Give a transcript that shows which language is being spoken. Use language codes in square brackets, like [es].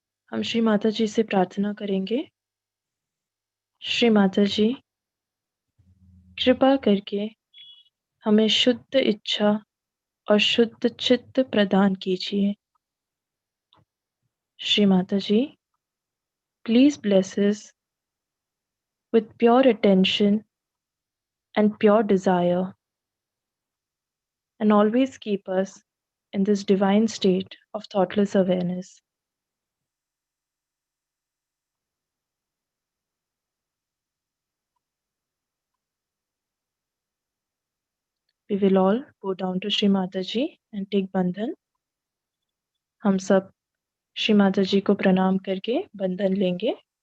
[hi] हम श्री माता जी से प्रार्थना करेंगे। श्री माता जी, कृपा करके हमें शुद्ध इच्छा और शुद्ध चित्त प्रदान कीजिए। [en] Shri Mata ji, please bless us with pure attention and pure desire, and always keep us in this divine state of thoughtless awareness. We will all go down to Shri Mataji and take bandhan. [hi] हम सब श्री माता जी को प्रणाम करके बंधन लेंगे।